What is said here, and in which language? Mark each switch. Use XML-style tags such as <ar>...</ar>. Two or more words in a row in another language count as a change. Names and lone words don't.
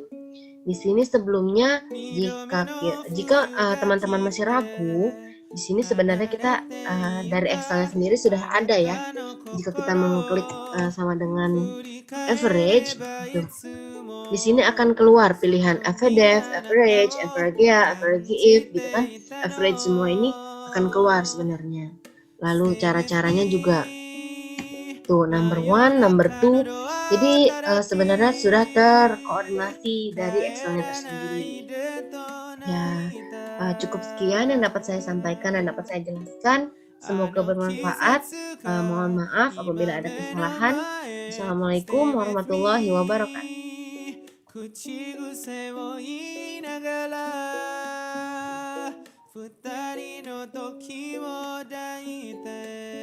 <id>Di sini sebelumnya, jika teman-teman masih ragu, di sini sebenarnya kita dari Excelnya sendiri sudah ada ya. Jika kita mengklik sama dengan average, gitu. Di sini akan keluar pilihan average,</id> <en>average if,</en> <id>gitu kan. Average semua ini akan keluar sebenarnya. Lalu cara-caranya juga tuh</id> <en>number 1, number 2.</en> <id>Jadi sebenarnya sudah terkoordinasi dari Excelnya tersendiri. Ya, cukup sekian yang dapat saya sampaikan dan dapat saya jelaskan. Semoga bermanfaat. Mohon maaf apabila ada kesalahan.</id> <ar>السلام عليكم ورحمة الله وبركاته.</ar> <ja>口癖を言いながら二人の時を抱いて</ja>